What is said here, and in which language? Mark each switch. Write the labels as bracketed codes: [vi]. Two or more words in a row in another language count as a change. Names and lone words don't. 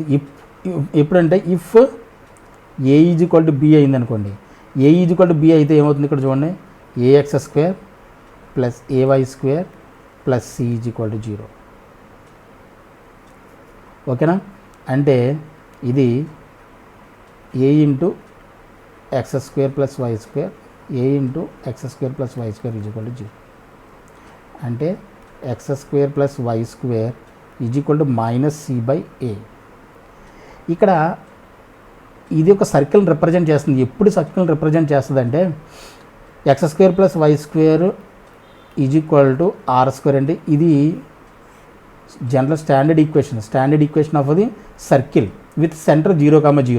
[te] ఎప్పుడంటే ఇఫ్ A = B అయిందనుకోండి, A = B అయితే ఏమవుతుంది, ఇక్కడ చూడండి AX² + AY² + C = 0. ఓకేనా. అంటే ఇది A × X² + Y², A × X² + Y² = 0. అంటే X² + Y² = -C/A. ఇక్కడ ఇది ఒక [en] circle represent [te] చేస్తుంది. ఎప్పుడు [en] circle represent [te] చేస్తుంది అంటే X² + Y² = R². అంటే ఇది [en] general standard equation of the circle with center 0,0.